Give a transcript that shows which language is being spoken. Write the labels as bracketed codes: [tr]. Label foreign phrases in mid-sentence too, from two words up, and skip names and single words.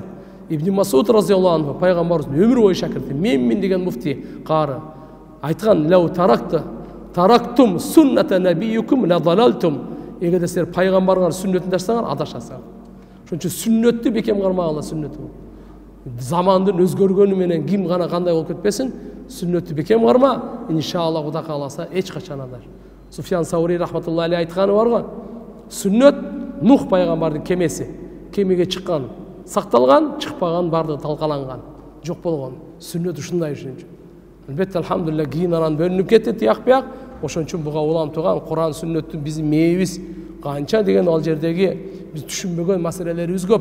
[ky] Ибн Масуд [ar] رضي الله عنه [ky] пайгамбарыбыздын өмүр бою шакирти, менмин деген муфти кары айткан: [ar] "لو تركتم سنة نبيكم لضللتم." [ky] Эгерде силер пайгамбарыңар сүннөтүн таштасаңар, адашасыңар. Ошон үчүн сүннөттү бекем кармагыла, сүннөтү. Замандын өзгөргөнү менен ким гана кандай болуп кетпесин, сүннөттү бекем карма, иншалла Кудай кааласа эч качан адаш. Суфьян Саури [ar] رحمة الله عليه [ky] айтканы бар го. Сүннөт Нух пайгамбардын кемеси. Кемеге чыккан, сакталган, чыкпаган бардыгы талкаланган, жок болгон. Сүннөт ушундай үчүн. Албетте алхамдулилля кийин анан бөлүнүп кетти тияк-бияк. Ошон үчүн буга улам турган Куран сүннөттүн биздин мээбиз канча деген ал жердеги биз түшүнбөгөн маселелерибиз көп.